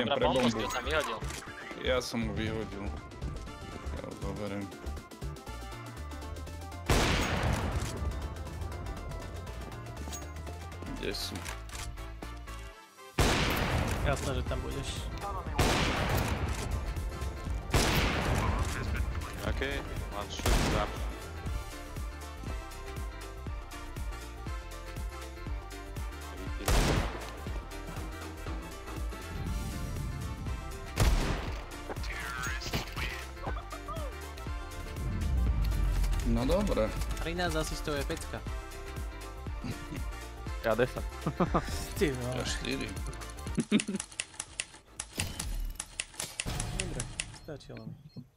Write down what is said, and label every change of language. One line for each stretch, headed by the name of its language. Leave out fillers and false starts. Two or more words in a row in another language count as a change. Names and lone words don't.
Slovak: Dobrá pre bombu, bombu. si ho tam vyhodil. Ja som mu vyhodil. Ja ho zoberiem. Kde sú? Jasné, že tam budeš.
English: Okay, one shoot up.
Slovak: No dobre. 13 asistov je pecka. Ja 10. Ty no. Ja 4. Dobre, stačilo mi.